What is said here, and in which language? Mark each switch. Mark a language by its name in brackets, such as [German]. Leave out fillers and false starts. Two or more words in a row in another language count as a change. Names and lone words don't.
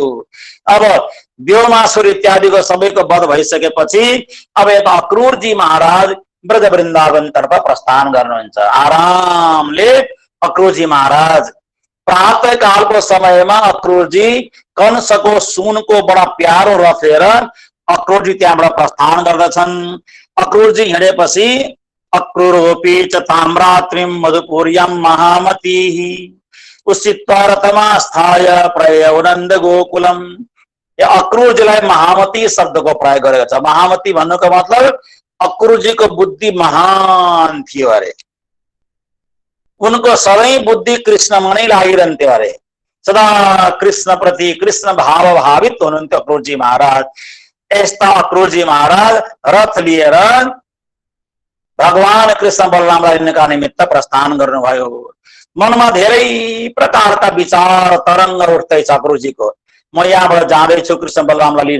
[Nepali] अब व्योमासुर इत्यादिको सबैको वध भइसकेपछि अब यता अक्रूरजी महाराज ब्रज वृन्दावन तर्फ प्रस्थान गर्नुहुन्छ। आरामले अक्रूरजी महाराज प्रातः कालको समयमा अक्रूरजी कंसको सुनको बडा प्यारो रथ लिएर अक्रूरजी त्यहाँबाट प्रस्थान गर्दछन्। अक्रूरजी हिँडेपछि [Sanskrit] अक्रूरोपि च ताम्रात्रिम मधुपुर्यम महामती उषित्वा रथमा स्थाय प्रयौ नन्द गोकुलम। [Nepali] अक्रूरजीलाई महामती शब्दको प्रयोग गरेको छ। महामती भन्नुको मतलब अक्रूरजीको बुद्धि महान थियो अरे, उनको सधैँ बुद्धि कृष्णमा नै लागिरहन्थ्यो अरे, सदा कृष्ण प्रति कृष्ण भाव भावित हुनुहुन्थ्यो अक्रूरजी महाराज। यस्ता अक्रूरजी महाराज रथ लिएर भगवान कृष्ण बलरामलाई लिनका निमित्त प्रस्थान गर्नुभयो। मनमा धेरै प्रकारका विचार तरङ्ग उठ्दैछ अक्रूरजीको, म यहाँबाट जाँदैछु कृष्ण बलरामलाई लिन।